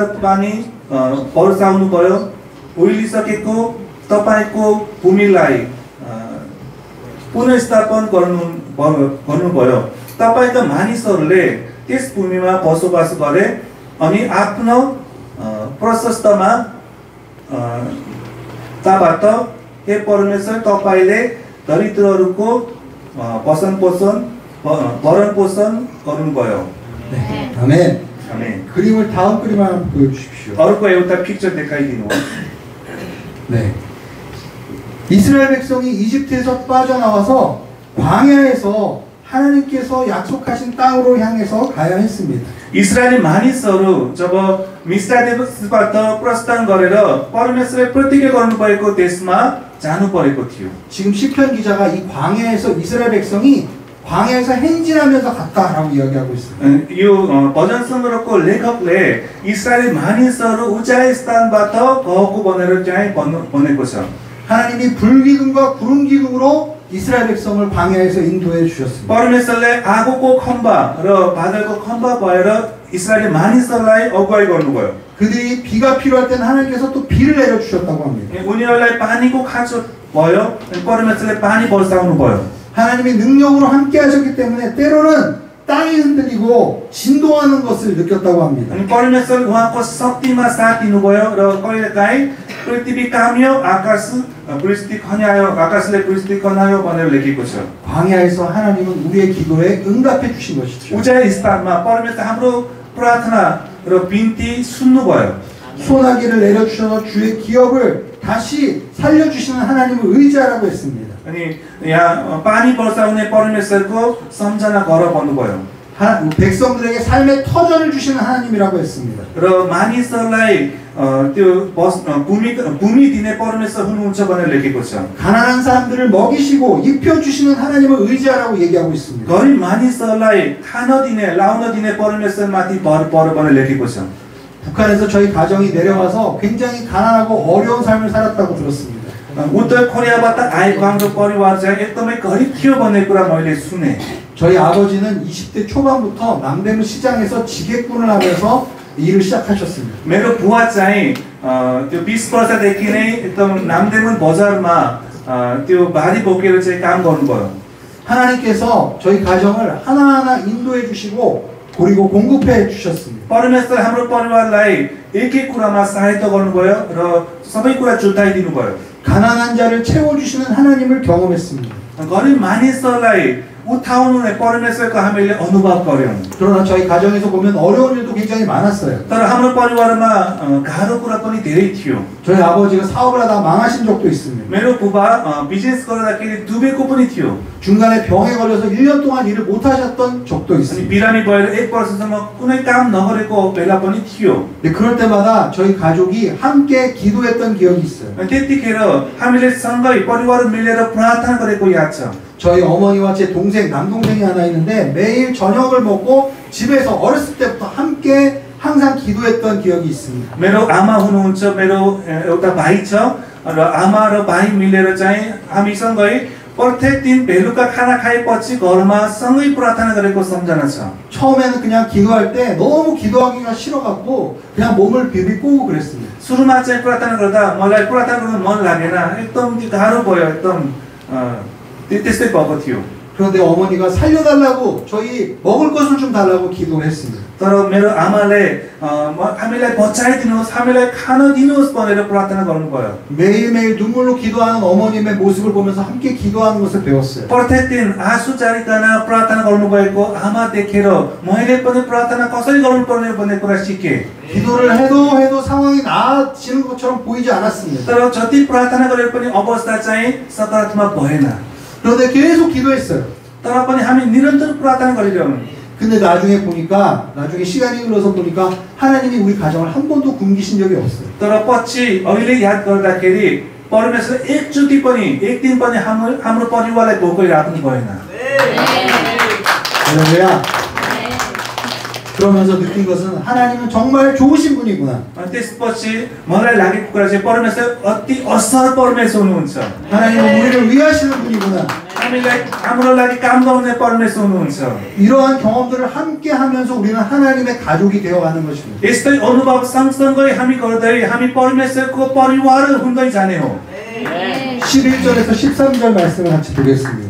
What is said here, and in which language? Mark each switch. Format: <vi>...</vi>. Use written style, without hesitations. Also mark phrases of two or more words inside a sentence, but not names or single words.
<ne>पानी बर्साउनुभयो, उहिलिसकेको तपाईको भूमिलाई पुनर्स्थापन गर्नुभयो, तपाईका मानिसहरूले त्यस भूमिमा बसोबास गरे अनि आफ्नो प्रशस्तमा ताबाट हे परमेश्वर तपाईले दरिद्रहरूको भरण पोषण गर्नुभयो.</ne> <ko>네. 아멘. 아멘. 그림을 다음 그림 하나 보여주십시오.</ko> <ne>अर्को एउटा पिक्चर देखाइदिनुहोस्.</ne> <ko>네. 이스라엘 백성이 이집트에서 빠져나와서 광야에서 하나님께서 약속하신 땅으로 향해서 가야 했습니다.</ko> <ne>इस्रायली मानिसहरू जब मिस्रादेशबाट प्रस्थान गरेर परमेश्वरले प्रतिज्ञा गर्नुभएको देशमा जानु परेको थियो.</ne> <ko>지금 시편 기자가 이 광야에서 이스라엘 백성이 광야에서 행진하면서 갔다라고 이야기하고 있어요.</ko> <ne>यो भजन सङ्ग्रहको लेखकले इस्रायली मानिसहरू उचाइ स्थानबाट गएको भनेर चाहिँ भनेको छ.</ne> <ko>하나님이 불기둥과 구름 기둥으로 이스라엘 백성을 광야에서 인도해 주셨습니다.</ko> <ne>परमेश्वरले आगोको खम्बा र बादलको खम्बा भएर इस्रायली मानिसहरूलाई अगुवाई गर्नुभयो.</ne> <ko>그들이 비가 필요할 때는 하나님께서 또 비를 내려 주셨다고 합니다.</ko> <ne>उनीहरूलाई पानीको खाँचो भयो अनि परमेश्वरले पानी बर्साउनु भयो.</ne> <ko>하나님이 능력으로 함께 하셨기 때문에 때로는 땅이 흔들리고 진동하는 것을 느꼈다고 합니다.</ko> <ne>अनि परमेश्वर उहाँको शक्तिमा साथ दिनुभयो र कहिलेकाहीँ पृथ्वी काम्यो आकाशले पृथ्वी खन्यायो भनेर लेखेको छ.</ne> <ko>광야에서 하나님은 우리의 기도에 응답해 주신 것이죠.</ko> <ne>उचाइ स्थानमा परमेश्वर हाम्रो प्रार्थना र बिन्ती सुन्नुभयो.</ne> <ko>소나기를 내려주셔서 주의 기업을 다시 살려주시는 하나님을 의지하라고 했습니다.</ko> <ne>अनि यहाँ पानी बर्साउने परमेश्वरको सम्झना गर भन्नुभयो.</ne> <ko>백성들에게 삶의 터전을 주시는 하나님이라고 했습니다.</ko> <ne>र मानिसहरूलाई त्यो भूमि दिने परमेश्वर हुनुहुन्छ भनेर लेखेको छ.</ne> <ko>가난한 사람들을 먹이시고 입혀주시는 하나님을 의지하라고 얘기하고 있습니다.</ko> <ne>गरिब मानिसहरूलाई खान दिने लाउन दिने परमेश्वरमाथि भर पर भनेर लेखेको छ.</ne> <ko>북한에서 저희 가정이 내려와서 굉장히 가난하고 어려운 삶을 살았다고 들었습니다.</ko> <ne>उत्तर कोरियाबाट आएको हाम्रो परिवार चाहिँ एकदमै गरिब थियो भन्ने कुरा मैले सुने.</ne> <ko>저희 아버지는 20대 초반부터 남대문 시장에서 지게꾼을 하면서 일을 시작하셨습니다.</ko> <ne>मेरो बुवा चाहिँ त्यो 20 वर्षदेखि नै एकदम नामदेवन बजारमा त्यो भारी बोकेर चाहिँ काम गर्नुभयो.</ne> <ko>하나님께서 저희 가정을 하나하나 인도해 주시고 그리고 공급해 주셨습니다.</ko> <ne>परमेश्वर हाम्रो परिवारलाई एक एक कुरामा सहायता गर्नुभयो र सबै कुरा जुटाइदिनु भयो.</ne> <ko>가난한 자를 채워 주시는 하나님을 경험했습니다.</ko> <ne>गरिब मानिसहरूलाई उठाउनु नै परमेश्वरको हामीले अनुभव गर्यौं.</ne> <ko>그러나 저희 가정에서 보면 어려운 일도 굉장히 많았어요.</ko> <ne>तर हाम्रो परिवारमा गाह्रो कुरा पनि धेरै थियो.</ne> <ko>저희 아버지가 사업을 하다 망하신 적도 있습니다.</ko> <ne>मेरो बुबा बिजनेस गर्दाखेरि डुबेको पनि थियो.</ne> <ko>중간에 병에 걸려서 1년 동안 일을 못 하셨던 적도</ko> <ne>अनि</ne> <ko>있습니다.</ko> <ne>बिरामी भएर 1 वर्षसम्म कुनै काम नगरेको बेला पनि थियो.</ne> <ko>근데 그럴 때마다 저희 가족이 함께 기도했던 기억이 있어요.</ko> <ne>त्यतिखेर हामीले सँगै परिवार मिलेर प्रार्थना गरेको याद छ.</ne> <ko>저희 어머니와 제 동생, 남동생이 하나 있는데 매일 저녁을 먹고 집에서 어렸을 때부터 함께 항상 기도했던 기억이 있습니다.</ko> <ne>मेरो आमा हुनुहुन्छ, मेरो एउटा भाइ छ र आमा र भाइ मिलेर चाहिँ हामीसँगै प्रत्येक दिन बेलुका खाना खाएपछि घरमा सँगै प्रार्थना गरेको सम्झना छ.</ne> <ko>처음에는 그냥 기도할 때 너무 기도하기가 싫어갖고 그냥 몸을 비비고 그랬습니다.</ko> <ne>सुरुमा चाहिँ प्रार्थना गर्दा मलाई प्रार्थना गर्न मन लागेन, एकदम गाह्रो भयो, एकदम त्यस्तै भएको थियो.</ne> <ko>그런데 어머니가 살려달라고 저희 먹을 것을 좀 달라고 기도했습니다.</ko> <ne>तर मेरो आमाले हामीलाई बचाइदिनुहोस्, हामीलाई खान दिनुहोस् भनेर प्रार्थना गर्नुभयो.</ne> <ko>매일매일 눈물로 기도하는 어머님의 모습을 보면서 함께 기도하는 것을 배웠어요.</ko> <ne>प्रत्येक दिन आँसु झारिकन प्रार्थना गर्नुभएको आमा देखेर मैले पनि प्रार्थना कसरी गर्नुपर्ने भन्ने कुरा सिकेँ.</ne> <ko>기도를 해도 상황이 나아지는 것처럼 보이지 않았습니다.</ko> <ne>तर जति प्रार्थना गरे पनि अवस्था चाहिँ सकारात्मक भएन.</ne> <ko>그런데 계속 기도했어요.</ko> <ne>तर पनि हामी निरन्तर प्रार्थना गरिरहनु.</ne> <ko>근데 나중에 시간이 흘러서 보니까 하나님이 우리 가정을 한 번도 굶기신 적이 없어요.</ko> <ne>तर पछि अहिले याद गर्दाखेरि परमेश्वर एकचोटि पनि एक दिन पनि हाम्रो परिवारलाई भोकै राख्नु भएन.</ne> <ko>할렐루야. 그러면서 느낀 것은 하나님은 정말 좋으신 분이구나.</ko> <ne>त्यसपछि मलाई लागेको कुरा चाहिँ परमेश्वर अति असल परमेश्वर हुनुहुन्छ.</ne> <ko>하나님은 우리를 위하시는 분이구나.</ko> <ne>हाम्रो लागि काम गर्ने परमेश्वर हुनुहुन्छ.</ne> <ko>이러한 경험들을 함께 하면서 우리는 하나님의 가족이 되어가는 것입니다.</ko> <ne>यस्तै अनुभव सँगसँगै हामी गर्दै हामी परमेश्वरको परिवार हुँदै जाने हो.</ne> <ko>11절에서 13절 말씀을 같이 보겠습니다.</ko>